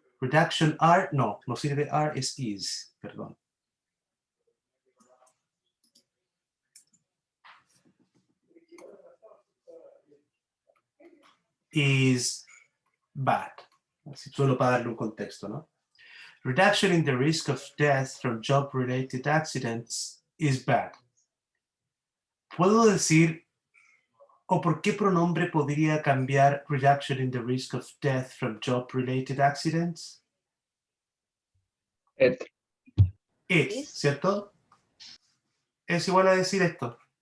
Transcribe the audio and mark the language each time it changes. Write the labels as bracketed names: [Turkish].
[English] Reduction are, [Spanish] no sirve are, es is, perdón. [English] Is bad. [Spanish] Así solo para darle un contexto, ¿no? [English] Reduction in the risk of death from job-related accidents is bad. [Spanish] ¿Puedo decir o por qué pronombre podría cambiar [English] reduction in the risk of death from job-related accidents? it. It, Is. [Spanish] ¿cierto? Es igual a decir esto.